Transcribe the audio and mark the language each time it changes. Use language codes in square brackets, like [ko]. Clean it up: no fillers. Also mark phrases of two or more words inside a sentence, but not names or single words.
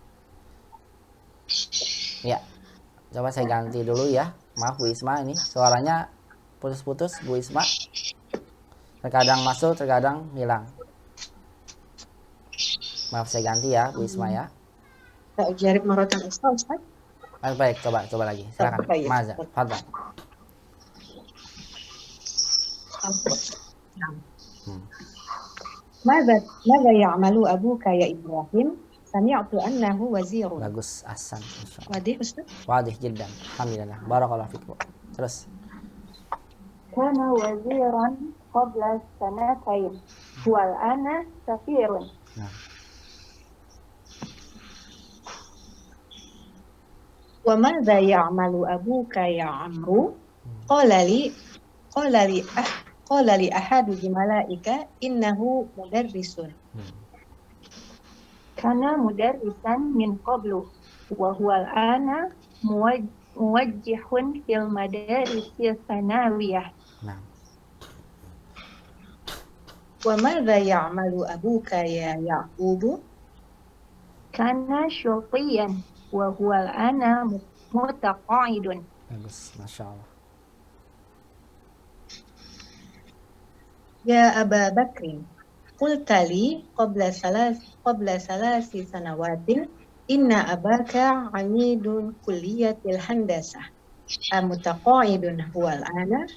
[id] Ya, coba saya ganti dulu ya. Maaf Bu Isma, ini suaranya putus-putus Bu Isma. Terkadang masuk, terkadang hilang. Maaf, saya ganti ya Bu Isma ya. [ar] جرب مرة أستاذ. [id] Baik, coba lagi. Silakan. [ar] Maza, fadhal. ماذا يعمل أبوك يا إبراهيم؟ سمعت أنه وزير. [id] Bagus, ahsan. Insyaallah. [ar] واضح أستاذ؟ واضح جدا. الحمد لله. بارك الله فيكم. [id] Terus. [ar] كان وزيرا قبل سنتين. والآن سفير. [id] Nah, [ar] وماذا يعمل أبوك يا عمرو؟ قال لي أحد الملائكة إنه مدرس. كان مدرسا من قبل. وهو الآن موجه في المدارس الثانوية. [id] nah. [ar] وماذا يعمل أبوك يا يعقوب؟ كان شرطيا. وهو الآن متقاعد. [id] Bagus, [ar] ما شاء الله. يا أبا بكر قلت لي قبل ثلاث سنوات إن أباك عميد كلية الهندسة أمتقاعد هو الآن؟